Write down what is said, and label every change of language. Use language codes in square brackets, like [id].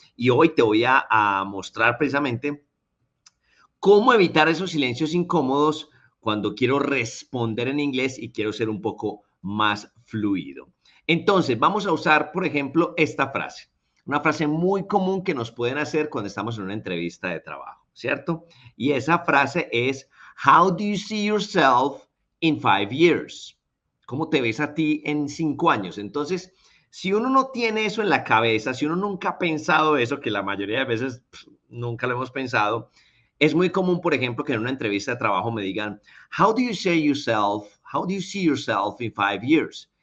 [es] Y hoy te voy a mostrar precisamente cómo evitar esos silencios incómodos cuando quiero responder en inglés y quiero ser un poco más fluido. Entonces, vamos a usar, por ejemplo, esta frase. Una frase muy común que nos pueden hacer cuando estamos en una entrevista de trabajo, ¿cierto? Y esa frase es, [en] how do you see yourself in 5 years? [es] ¿Cómo te ves a ti en 5 años? Entonces, si uno no tiene eso en la cabeza, si uno nunca ha pensado eso, que la mayoría de veces nunca lo hemos pensado, es muy común, por ejemplo, que en una entrevista de trabajo me digan, [en] how do you see yourself in 5 years?